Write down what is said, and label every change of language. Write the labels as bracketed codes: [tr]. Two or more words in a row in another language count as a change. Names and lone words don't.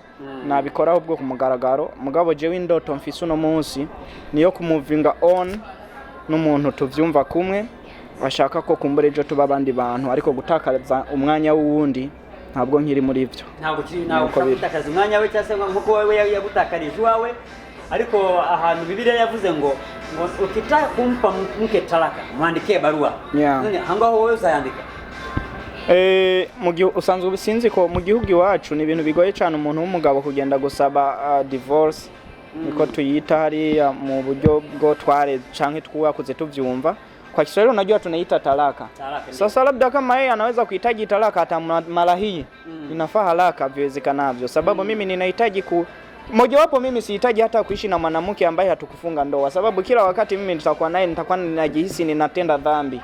[rn] Nabikoraho ubwo kumugaragaro. Mugabo jewe indoto mfise uno munsi niyo kumuvinga on n'umuntu tuvyumva kumwe, bashaka ko kumbure ejo tuba abandi bantu, ariko gutakaza umwanya w'uwundi ntabwo nkiri muri ivyo. Ntabwo gutakaza umwanya we cyase nkuko wewe yagutakarije wawe. Ariko ahantu Bibiliya yavuze ngo [sw] ukitaka kumpa mke talaka mwandike barua. [rn] None hangaho wewe uzayandika? Usanzwe bisinzi ko mu gihugu iwacu ni ibintu bigoye cyane umuntu w'umugabo kugenda gusaba divorce. Niko tuyita hari mu buryo bwo tware canke twakuze tuvyumva. [sw] Kwa Kiswahili unajua tunaita talaka. Sasa labda kama yeye anaweza kuhitaji talaka hata mara hii, inafaa haraka viwezekanavyo, sababu mimi ninahitaji mojawapo mimi sihitaji hata kuishi na mwanamke ambaye hatukufunga ndoa, sababu kila wakati mimi nitakuwa naye nitakuwa ninajihisi ninatenda dhambi.